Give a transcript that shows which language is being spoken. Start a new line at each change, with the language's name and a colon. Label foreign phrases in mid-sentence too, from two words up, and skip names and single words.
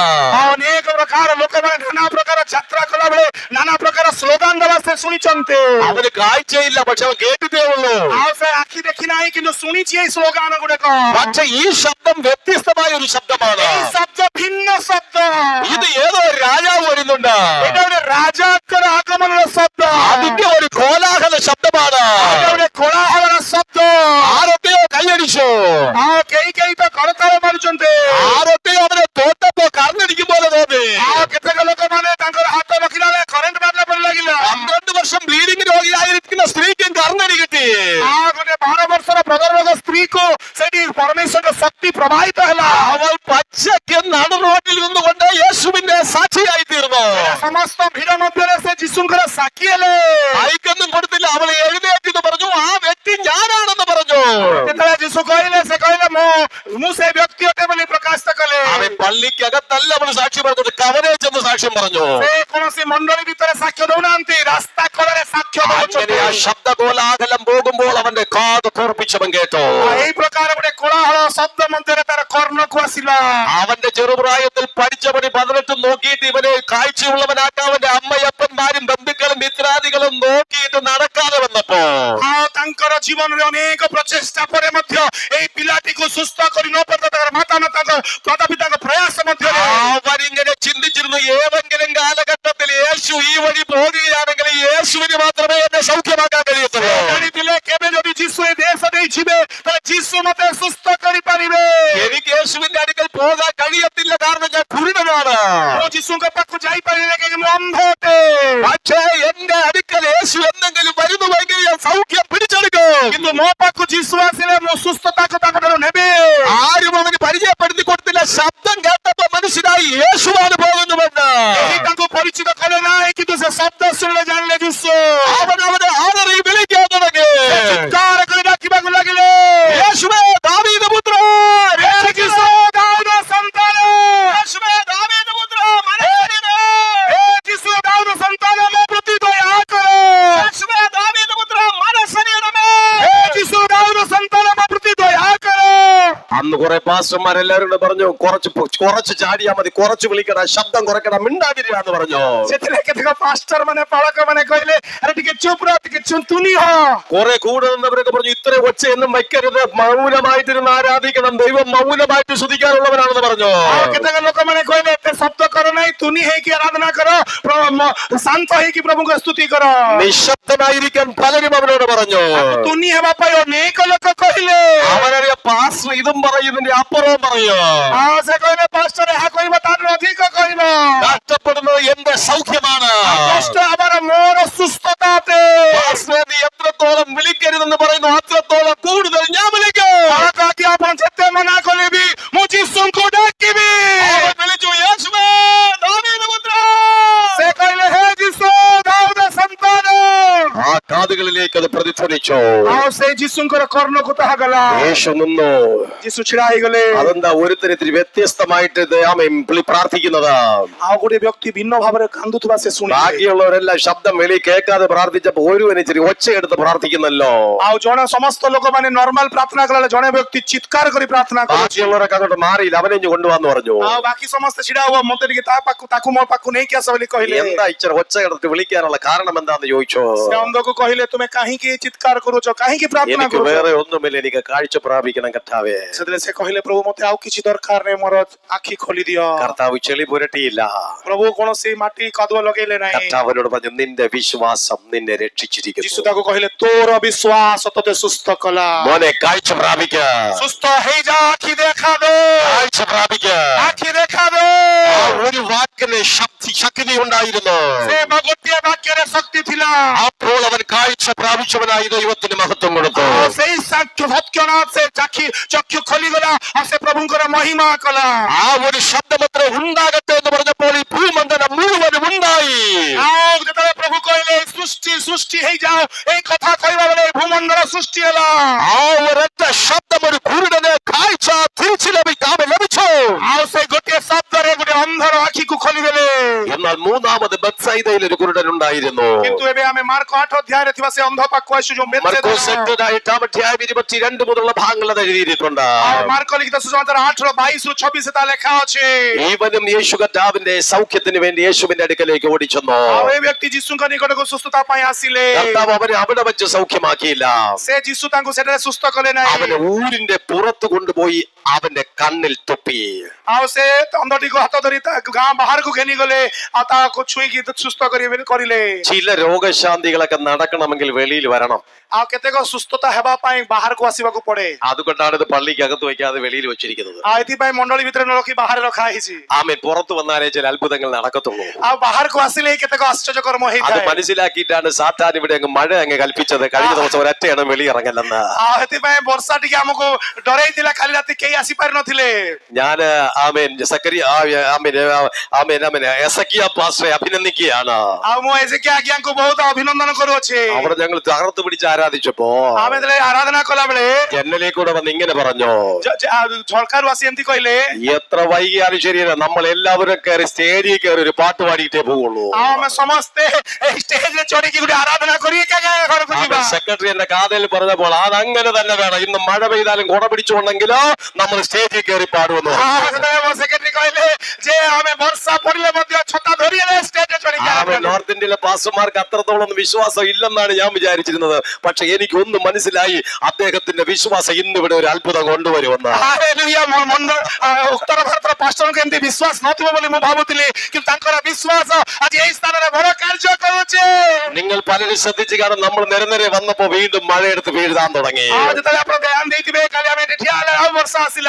Odia: ଅନେକ ପ୍ରକାର ଲୋକମାନେ ନାନା ପ୍ରକାର ଯାତ୍ରା କଲାବେଳେ ନାନା ପ୍ରକାର ସ୍ଲୋଗାନ ଦେବା ସେ ଶୁଣିଛନ୍ତି.
Malayalam: അവന് കാഴ്ചയില്ല, പക്ഷെ അവൻ കേട്ടിട്ടേ ഉള്ളൂ.
Odia: ଆଉ ସେ ଆଖି ଦେଖି ନାହିଁ କିନ୍ତୁ ଶୁଣିଛି ଏଇ ସ୍ଲୋଗାନ ଗୁଡିକ.
Malayalam: പക്ഷെ ഈ ശബ്ദം വ്യത്യസ്തമായ ഒരു ശബ്ദമാണ്.
Odia: ଏଇ ଶବ୍ଦ ଭିନ୍ନ ଶବ୍ଦ.
Malayalam: ഇത് ഏതോ ഒരു രാജാവ് വരുന്നുണ്ട്.
Odia: ଏଇଟା ଗୋଟେ ରାଜାଙ୍କର ଆଗମନର ଶବ୍ଦ.
Malayalam: അതിന്റെ ഒരു കോലാഹല ശബ്ദമാണ്.
Odia: ଏଇଟା ଗୋଟେ କୋଳାହଳର ଶବ୍ଦ.
Malayalam: ആരൊക്കെയോ കൈയടിച്ചു.
Odia: ଆଉ କେହି କେହି ତ କରତାଳ ମାରୁଛନ୍ତି.
Malayalam: ആരൊക്കെയോ അവനെ തോട്ടപ്പോ കറങ്ങടിക്കും പോലെ തോന്നി.
Odia: ଆଉ କେତେକ ଲୋକମାନେ ତାଙ୍କର ହାତ ରଖିଲା ବେଳେ କରେଣ୍ଟ ମାରିଲା ପରି ଲାଗିଲା.
Malayalam: 12 വർഷം ബ്ലീഡിംഗ് രോഗിയായിരിക്കുന്ന സ്ത്രീക്കും കർണടി കിട്ടി.
Odia: ଆଉ ଗୋଟେ 12 ବର୍ଷର ପ୍ରଗର୍ଭ ସ୍ତ୍ରୀକୁ ସେଠି ପରମେଶ୍ୱରର ଶକ୍ତି ପ୍ରବାହିତ ହେଲା.
Malayalam: അവൾ പച്ചയ്ക്ക് നട റോഡിൽ നിന്നുകൊണ്ട് യേശുവിന്റെ സാക്ഷിയായി തീർന്നു.
Odia: ସମସ୍ତ ଭିଡ ମଧ୍ୟରେ ସେ ଯୀଶୁଙ୍କର ସାକ୍ଷୀ ହେଲେ.
Malayalam: ഐക്കൊന്നും കൊടുത്തില്ല. അവൾ എഴുന്നേറ്റ് പറഞ്ഞു ആ വ്യക്തി ഞാനാണെന്ന് പറഞ്ഞു.
Odia: ଯେତେବେଳେ ଯୀଶୁ କହିଲେ ସେ କହିଲେ ମୁଁ ସେ ବ୍ୟକ୍ତି ଅଟେ ବୋଲି ପ୍ରକାଶ କଲେ.
Malayalam: അവൻ പള്ളിക്കകത്തല്ല അവൾ സാക്ഷി പറഞ്ഞത്, കവരെ ചെന്ന് സാക്ഷ്യം പറഞ്ഞു.
Odia: ସେ କୌଣସି ମଣ୍ଡଳୀ ଭିତରେ ସାକ୍ଷ୍ୟ ଦଉନାହାନ୍ତି, ରାସ୍ତା କଡ଼ରେ ସାକ୍ଷ୍ୟ
Malayalam: അങ്ങനെ ആ
Odia: ଦଉଛନ୍ତି.
Malayalam: ശബ്ദ കോലാഹലം പോകുമ്പോൾ അവന്റെ കാത് കൂർപ്പിച്ചവൻ കേട്ടു.
Odia: ଏଇ ପ୍ରକାର ଗୋଟେ କୋଳାହଳ ଶବ୍ଦ ମଧ୍ୟରେ ତାର କର୍ଣ୍ଣକୁ ଆସିଲା.
Malayalam: അവന്റെ ചെറുപ്രായത്തിൽ പഠിച്ചവന് 18 നോക്കിയിട്ട് ഇവനെ കാഴ്ചയുള്ളവനാക്കാൻ അവന്റെ അമ്മയപ്പന്മാരും ബന്ധുക്കളും മിത്രാദികളും നോക്കിയിട്ട് നടക്കാതെ വന്നപ്പോ
Odia: ଆଉ ତାଙ୍କର ଜୀବନରେ ଅନେକ ପ୍ରଚେଷ୍ଟା ପରେ ମଧ୍ୟ ଏଇ ପିଲାଟିକୁ ସୁସ୍ଥ କରି ନ ପାରିଲେ ତାଙ୍କର ମାତାଙ୍କ ପିତାଙ୍କ ପ୍ରୟାସ ମଧ୍ୟରେ
Malayalam: അവരിങ്ങനെ ചിന്തിച്ചിരുന്നു, ഏതെങ്കിലും കാലഘട്ടത്തിൽ യേശു ഈ വഴി പോകുകയാണെങ്കിൽ യേശുവിന് മാത്രമേ എന്നെ സൗഖ്യമാക്കാൻ കഴിയത്തുള്ളൂ.
Odia: ଜାଣିଥିଲେ କେବେ ଯଦି ଯୀଶୁ ଏ ଦେଶ ଦେଇ ଯିବେ ତାହେଲେ ଯୀଶୁ ମତେ ସୁସ୍ଥ କରିପାରିବେ.
Malayalam: എനിക്ക് യേശുവിന്റെ അടുക്കൽ പോകാൻ കഴിയത്തില്ല, കാരണം ഞാൻ കുരുടനാണ്.
Odia: ମୁଁ ଯୀଶୁଙ୍କ ପାଖକୁ ଯାଇପାରିବି କାହିଁକି ମୁଁ ଅନ୍ଧ ଅଟେ.
Malayalam: പക്ഷേ എന്റെ അടുക്കൽ യേശു എന്തെങ്കിലും വരുന്നുവെങ്കിൽ ഞാൻ സൗഖ്യം പിടിച്ചെടുക്കും.
Odia: କିନ୍ତୁ ମୋ ପାଖକୁ ଯୀଶୁ ଆସିଲେ ମୁଁ ସୁସ୍ଥତାକୁ ତାଙ୍କଠାରୁ ନେବି.
Malayalam: ആരും അവന് പരിചയപ്പെടുത്തി കൊടുത്തില്ല. ശബ്ദം കേട്ടപ്പോ മനസ്സിലായി യേശുവാണ് പോകുന്നുവെന്ന്.
Odia: କେହି ତାଙ୍କୁ ପରିଚିତ କଲେ ନାହିଁ କିନ୍ତୁ ସେ ଶବ୍ଦ ଶୁଣିଲେ ଜାଣିଲେ ଯୀଶୁ.
Malayalam: അവൻ അവനെ ആദരി വിളിക്കാൻ തുടങ്ങി.
Odia: ଚିତ୍କାର କରି ଡାକିବାକୁ ଲାଗିଲେ,
Malayalam: യേശുവേ ദാവീദ് പുത്ര,
Odia: ହେ ଯୀଶୁ ଦାଉଦ ସନ୍ତାନ,
Malayalam: യേശുവേ ദാവീദ് പുത്ര, മനസ്സറിയണേ.
Odia: ହେ ଯୀଶୁ ଦାଉଦ ସନ୍ତାନ ମୋ ପ୍ରତି ଦୟା କର.
Malayalam: യേശുവേ ദാവീദ് പുത്ര, മനസ്സറിയണമേ.
Odia: ହେ ଯୀଶୁ ଦାଉଦ ସନ୍ତାନ ମୋ ପ୍ରତି ଦୟା କର.
Malayalam: അന്ന് കുറെ പാസ്റ്റർമാരെല്ലാരും കൂടെ പറഞ്ഞു, കുറച്ച് ചാടിയാ മതി, കുറച്ച് വിളിക്കട, ശബ്ദം കുറയ്ക്കട, മിണ്ടാതിരിയാന്ന് പറഞ്ഞു.
Odia: ସେଥିରେ କେତେକ ପାଷ୍ଟର ମାନେ ପାଳକ ମାନେ କହିଲେ ଆରେ ଟିକେ ଚୁପ୍ ରହ, ଟିକେ ତୁନି ହ.
Malayalam: കുറെ കൂടെ നിന്നവരൊക്കെ പറഞ്ഞു ഇത്ര ഒച്ചയൊന്നും വയ്ക്കരുത്, മൗനമായിട്ടിരുന്ന് ആരാധിക്കണം, ദൈവം മൗനമായിട്ട് സ്തുതിക്കാനുള്ളവനാണെന്ന് പറഞ്ഞു.
Odia: ଆଉ କେତେକ ଲୋକମାନେ କହିଲେ ଏତେ ଶବ୍ଦ କର ନାହିଁ, ତୁନି ହେଇକି ଆରାଧନା କର, ଶାନ୍ତ ହେଇକି ପ୍ରଭୁଙ୍କ ସ୍ତୁତି କର.
Malayalam: നിശബ്ദമായിരിക്കാൻ പലരും അവനോട് പറഞ്ഞു.
Odia: ତୁନି ହେବା ପାଇଁ ଅନେକ ଲୋକ କହିଲେ.
Malayalam: അവനറിയ പാസ്റ്റർ ഇതും പറയും, ഇതിന്റെ അപ്പുറവും പറയും.
Odia: ଆଉ ସେ କହିଲେ ପାଷ୍ଟର ଏହା କହିବ ତାଠୁ ଅଧିକ କହିବ.
Malayalam: നഷ്ടപ്പെടുന്നത് എന്റെ സൗഖ്യമാണ്.
Odia: କଷ୍ଟ ହେବାର ମୋର ସୁସ୍ଥତା ଅଟେ.
Malayalam: പാസ്റ്ററെ നീ എത്രത്തോളം വിളിക്കരുത് പോകരുതെന്ന് പറയുന്നു അത്രത്തോളം കൂടുതൽ ഞാൻ വിളിക്കും.
Odia: ତାକି ଆପଣ ଯେତେ ମନା କଲେ ବି ମୁଁ ଯୀଶୁଙ୍କୁ ଡାକିବି।
Malayalam: അവൻ വിളിച്ചു യേശുവേ ദാവീദ് പുത്ര.
Odia: ସେ କହିଲେ ହେ ଯୀଶୁ ଦାଉଦ ସନ୍ତାନ।
Malayalam: ആ കാതുകളിലേക്ക് അത് പ്രതിധ്വനിച്ചു.
Odia: ଆଉ ସେଇ ଯୀଶୁଙ୍କର କର୍ଣ୍ଣକୁ ତାହା ଗଲା।
Malayalam: യേശു നിന്നു.
Odia: ଯୀଶୁ ଛିଡା ହେଇଗଲେ।
Malayalam: അതെന്താ ഒരു തരത്തിൽ വ്യത്യസ്തമായിട്ട് പുള്ളി പ്രാർത്ഥിക്കുന്നത്.
Odia: ଆଉ ଗୋଟେ ବ୍ୟକ୍ତି ଭିନ୍ନ ଭାବରେ କାନ୍ଦୁଥିବା ସେ ଶୁଣିଲେ।
Malayalam: ബാക്കിയുള്ളവരെല്ലാം ശബ്ദം വെളി കേൾക്കാതെ പ്രാർത്ഥിച്ചപ്പോ ഒരുവൻ ഇച്ചിരി ഒച്ചയെടുത്ത് പ്രാർത്ഥിക്കുന്നല്ലോ.
Odia: ଆଉ ଜଣେ ସମସ୍ତ ଲୋକମାନେ ନର୍ମାଲ ପ୍ରାର୍ଥନା କଲା ଜଣେ ବ୍ୟକ୍ତି ଚିତ୍କାର କରି ପ୍ରାର୍ଥନା କରୁଛି।
Malayalam: ബാക്കിയുള്ളവരൊക്കെ അങ്ങോട്ട് മാറിയില്ല, അവനെ കൊണ്ടുവന്ന് പറഞ്ഞു.
Odia: ଆଉ ବାକି ସମସ୍ତେ ଛିଡା ହୁଅ ମତେ ଟିକେ ତାକୁ ମୋ ପାଖକୁ ନେଇକି ଆସ ବୋଲି କହିଲେ।
Malayalam: എന്താ ഇച്ചിരി ഒച്ചയെടുത്ത് വിളിക്കാനുള്ള കാരണം എന്താന്ന് ചോദിച്ചു.
Odia: ସେ ଅନ୍ଧକୁ କହିଲେ ତୁମେ କାହିଁକି ଚିତ୍କାର କରୁଛ କାହିଁକି ପ୍ରାର୍ଥନା
Malayalam: എനിക്ക്
Odia: କରୁଛ।
Malayalam: വേറെ ഒന്നുമില്ല, എനിക്ക് കാഴ്ച പ്രാപിക്കണം കർത്താവേ.
Odia: ସେତେବେଳେ ସେ କହିଲେ ପ୍ରଭୁ ମତେ ଆଉ କିଛି ଦରକାର ନାହିଁ ମୋର ଆଖି ଖୋଲି ଦିଅ।
Malayalam: കർത്താവ് ചെളി പുരട്ടിയില്ല.
Odia: ପ୍ରଭୁ କୌଣସି ମାଟି କାଦୁଅ ଲଗେଇଲେ ନାହିଁ।
Malayalam: കർത്താവിനോട് പറഞ്ഞു നിന്റെ വിശ്വാസം നിന്നെ
Odia: ଯୀଶୁ
Malayalam: രക്ഷിച്ചിരിക്കുന്നു.
Odia: ତାକୁ କହିଲେ ତୋର ବିଶ୍ୱାସ ତତେ ସୁସ୍ଥ କଲା।
Malayalam: മോനെ കാഴ്ച പ്രാപിക്ക,
Odia: ସୁସ୍ଥ ହେଇଯା ଆଖି ଦେଖା ଦେ
Malayalam: കാഴ്ച പ്രാപിക്ക.
Odia: ଆଖି ଦେଖା ଦେ।
Malayalam: ആ ഒരു വാക്കിന് ശക്തി ഉണ്ടായിരുന്നു.
Odia: ସେ ଗୋଟିଏ ବାକ୍ୟରେ ଶକ୍ତି ଥିଲା।
Malayalam: അപ്പോൾ അവൻ കാഴ്ച പ്രാപിച്ചവനായി ദൈവത്തിന് മഹത്വം കൊടുത്തു.
Odia: ଆଉ ସେଇ ସତ୍ୟନାଥ ସେ ଚକ୍ଷୁ ଖୋଲିଗଲା ଆଉ ସେ ପ୍ରଭୁଙ୍କର ମହିମା କଲା।
Malayalam: ആ ഒരു ശബ്ദമത്ര ഉണ്ടാകട്ടെ എന്ന് പറഞ്ഞപ്പോൾ ഈ ഭൂമണ്ഡലം മുഴുവനും ഉണ്ടായി.
Odia: ଆଉ ଯେତେବେଳେ ପ୍ରଭୁ କହିଲେ ସୃଷ୍ଟି ହେଇଯାଉ ଏଇ କଥା କହିବା ବେଳେ ଭୂମଣ୍ଡଳ ସୃଷ୍ଟି ହେଲା।
Malayalam: ആ ഒരൊറ്റ ശബ്ദം ഒരു കുരുടനെ കാഴ്ച തിരിച്ചു ലഭിച്ചു.
Odia: ଆଉ ସେ ଗୋଟିଏ ଶବ୍ଦରେ ଗୋଟେ ଅନ୍ଧର ଆଖିକୁ ଖୋଲିଦେଲେ।
Malayalam: എന്നാൽ മൂന്നാമത് ബത്സയിദയിൽ ഒരു കുരുടൻ ഉണ്ടായിരുന്നു.
Odia: କିନ୍ତୁ ଏବେ ଆମେ ମାର୍କ 8 ଅଧ୍ୟାୟରେ ଥିବା ସେ ଅନ୍ଧ ପାଖକୁ ଆସିଛୁ ଯୋଉ
Malayalam: മർക്കോസ് 8:22 മുതലുള്ള ഭാഗങ്ങൾ അത് എഴുതിയിട്ടുണ്ട്.
Odia: ଆଉ ମାର୍କ ଲିଖିତ ସୁସମାଚାର 8:22-24 ତା ଲେଖା ଅଛି।
Malayalam: ഈവനും യേശു കർത്താവിന്റെ സൗഖ്യത്തിന് വേണ്ടി യേശുവിന്റെ അടുക്കലേക്ക് ഓടിച്ചെന്നു.
Odia: ଆଉ ଏ ବ୍ୟକ୍ତି ଯୀଶୁଙ୍କ ନିକଟକୁ ସୁସ୍ଥତା ପାଇଁ ଆସିଲେ।
Malayalam: കർത്താവ് അവനെ അവിടെ വെച്ച് സൗഖ്യമാക്കിയില്ല.
Odia: ସେ ଯୀଶୁ ତାଙ୍କୁ ସେଠାରେ ସୁସ୍ଥ କଲେ ନାହିଁ।
Malayalam: അവനെ ഊരിന്റെ പുറത്ത് കൊണ്ടുപോയി അവന്റെ കണ്ണിൽ തുപ്പി.
Odia: ଆଉ ସେ ଅନ୍ଧଟିକୁ ହାତ ଧରି ଗାଁ ବାହାରକୁ ଘେନି ଗଲେ ଆଉ ତାକୁ ଛୁଇଁକି ସୁସ୍ଥ କରିଲେ।
Malayalam: ചില രോഗശാന്തികളൊക്കെ നടക്കണമെങ്കിൽ വെളിയിൽ വരണം.
Odia: ଆଉ କେତେକ ସୁସ୍ଥତା ହେବା ପାଇଁ ବାହାରକୁ ଆସିବାକୁ ପଡେ।
Malayalam: അതുകൊണ്ടാണ് ഇത് പള്ളിക്ക് അകത്ത് വയ്ക്കാതെ വെളിയിൽ വെച്ചിരിക്കുന്നത്.
Odia: ଆଉ ଏଥିପାଇଁ ମଣ୍ଡଳୀ ଭିତରେ ନ ରଖି ବାହାରେ ରଖା ହେଇଛି।
Malayalam: ആമേൻ. പുറത്തു വന്നാലേ ചില അത്ഭുതങ്ങൾ നടക്കത്തുള്ളൂ.
Odia: ଆଉ ବାହାରକୁ ଆସିଲେ କେତେକ ଆଶ୍ଚର୍ଯ୍ୟ କର୍ମ
Malayalam: അത്
Odia: ହେଇଥାଏ।
Malayalam: മനസ്സിലാക്കിയിട്ടാണ് സാത്താൻ ഇവിടെ അങ്ങ് മഴ അങ്ങ് കൽപ്പിച്ചത്. കഴിഞ്ഞ ദിവസം ഒരൊറ്റയാണ് വെളിയിറങ്ങല്ലെന്ന്.
Odia: ଆଉ ସେଥିପାଇଁ ବର୍ଷା ଟିକେ ଆମକୁ ଡରେଇଥିଲା କାଲି ରାତି କେହି ଆସିପାରି ନଥିଲେ।
Malayalam: ഞാന് എസക്കിയ പാസ്റ്ററെ അഭിനന്ദിക്കുകയാണ്.
Odia: ଆଉ ମୁଁ ଏଜେକିଆ ଆଜ୍ଞାଙ୍କୁ ବହୁତ ଅଭିନନ୍ଦନ କରୁଅଛି।
Malayalam: അവിടെ ഞങ്ങൾ തകർത്ത് പിടിച്ച് ആരാധിച്ചപ്പോ
Odia: ଆମେ ଯେତେବେଳେ ଆରାଧନା କଲା ବେଳେ
Malayalam: ജനലിൽ കൂടെ വന്ന് ഇങ്ങനെ പറഞ്ഞു,
Odia: ଝରକାରୁ ଆସି ଏମିତି କହିଲେ
Malayalam: എത്ര വൈകിയാലും ശരിയല്ല, നമ്മൾ എല്ലാവരും കയറി സ്റ്റേജിൽ കയറി ഒരു പാട്ട് പാടിയിട്ടേ പോവുള്ളൂ.
Odia: ଆଉ ଆମେ ସମସ୍ତେ ଷ୍ଟେଜରେ ଚଢିକି ଗୋଟେ ଆରାଧନା କରି ଘରକୁ ଯିବା।
Malayalam: സെക്രട്ടറി എന്റെ കാതയിൽ പറഞ്ഞപ്പോൾ അതങ്ങനെ തന്നെ വേണം, ഇന്ന് മഴ പെയ്താലും കുട പിടിച്ചുകൊണ്ടെങ്കിലോ നമ്മൾ സ്റ്റേജിൽ കയറി പാടുമെന്ന്.
Odia: സെക്രട്ടറി କହିଲେ ଯେ ଆମେ ବର୍ଷା ପଡିଲେ ମଧ୍ୟ ଛତା ଧରି ଷ୍ଟେଜରେ ଚଢିକି
Malayalam: നോർത്ത് ഇന്ത്യയിലെ പാസ്റ്റർമാർക്ക് അത്രത്തോളം വിശ്വാസം ഇല്ലെന്നാണ് ഞാൻ വിചാരിച്ചിരുന്നത്. പക്ഷെ എനിക്കൊന്നും മനസ്സിലായി, അദ്ദേഹത്തിന്റെ വിശ്വാസം ഇന്നിവിടെ ഒരു അത്ഭുതം കൊണ്ടുവരുമെന്ന്.
Odia: ଉତ୍ତର ଭାରତର ପାଷ୍ଟରଙ୍କୁ ଏମିତି ବିଶ୍ୱାସ ନଥିବ ବୋଲି ମୁଁ ଭାବୁଥିଲି, କିନ୍ତୁ ତାଙ୍କର ବିଶ୍ୱାସ ଆଜି ଏଇ ସ୍ଥାନରେ ବଡ କାର୍ଯ୍ୟ କରୁଛି।
Malayalam: നിങ്ങൾ പലരും ശ്രദ്ധിച്ചു കാണും, നമ്മൾ നിരന്തരം വന്നപ്പോ വീണ്ടും മഴയെടുത്ത് വീഴ്ത്താൻ തുടങ്ങി.
Odia: ଯେତେବେଳେ ଆପଣ ଧ୍ୟାନ ଦେଇଥିବେ କାଲି ଆମେ ଏଠି ଠିଆ ହେଲେ ଆଉ ବର୍ଷା ଆସିଲା।